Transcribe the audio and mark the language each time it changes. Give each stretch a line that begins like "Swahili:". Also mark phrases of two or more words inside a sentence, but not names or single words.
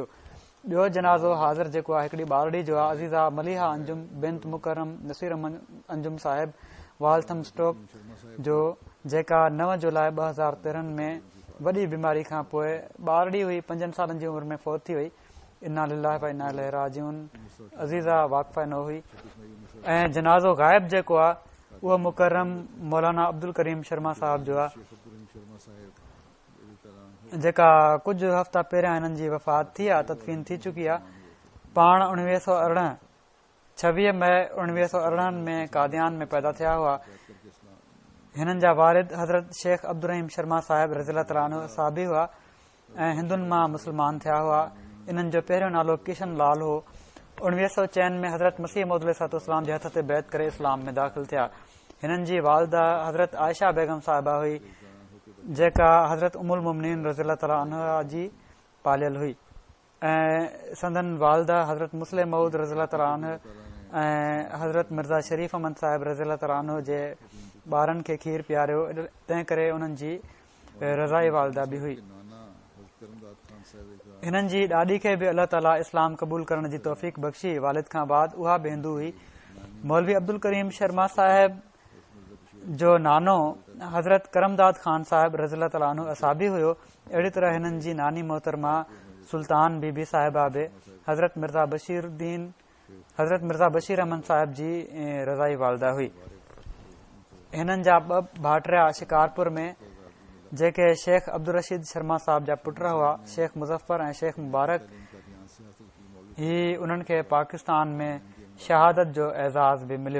Sindhi: ॿियो जनाज़ो हाज़िर जेको आहे हिकिड़ी ॿारड़ी जो आहे। अज़ीज़ा मलिहा अंजुम बिंत मुकरम नसीर अंजुम साहिब वालथम स्टोक जो, जेका 9 जुलाई 2013 में वॾी बीमारी खां पोइ ॿारड़ी हुई, 5 सालनि जी उमिरि में फ़ौत थी वई।
Arabic: إنا لله وإنا إليه راجعون.
Sindhi: अज़ीज़ा वाक़फ़ा न हुई। ऐं जनाज़ो ग़ाइब जेको आहे उहो मुकरम मौलाना अब्दुल करीम शर्मा साहिब जो आहे, जेका कुझु हफ़्ता पहिरियां हिननि जी वफ़ात थी आहे, तदफ़ीन थी चुकी आहे। पाण 26 मई 1918 में कादियान में पैदा थिया हुआ। हिननि जा वारिद हज़रत शेख अब्दुल रहीम शर्मा साहिब
Arabic: رضي الله تعالى عنه
Sindhi: साहबी हुआ ऐं हिंदुनि मां मुस्लमान थिया हुआ। इन्हनि जो पहिरियों नालो किशन लाल हो। 1904 में हज़रत मसीह मौद अलैहिस्सलाम जे हथ ते बैत करे इस्लाम में दाख़िल थिया। हिननि जी वालदा हज़रत आयशा बेगम साहिबा हुई, जेका हज़रत उमुल मुमिनीन
Arabic: رضي الله تعالى عنها
Sindhi: जी पालियल हुई ऐं संदन वालदा हज़रत मुस्लिम मऊद
Arabic: رضي الله تعالى عنه
Sindhi: ऐं हज़रत मिर्ज़ा शरीफ अहमद साहिब
Arabic: رضي الله تعالى عنه
Sindhi: जे ॿारनि खे खीर पीआरियो, तंहिं करे उन्हनि जी रज़ाई वालदा बि हुई। हिननि जी ॾाॾी खे बि अलाह ताला इस्लाम क़बूल करण जी तौफ़ीक़ बख़्शी। वालिद खां बाद उहा बि हिंदू हुई। मौलवी अब्दुल करीम शर्मा साहिब जो नानो हज़रत करमदाद ख़ान साहिब
Arabic: رضي الله تعالى عنه
Sindhi: असाबी हुयो। अहिड़ी तरह हिननि जी नानी मोहतरमा सुल्तान बीबी साहिबा बि हज़रत मिर्ज़ा बशीर अहमद साहिब जी रज़ाई वालदा हुई। हिननि जा 2 भाटिया शिकारपुर में, जेके शेख अब्दुल रशीद शर्मा साहिब जा पुट हुआ, शेख मुज़फ़र ऐं शेख मुबारक, ही उन्हनि खे पाकिस्तान में शहादत जो एज़ाज़ बि मिलियो।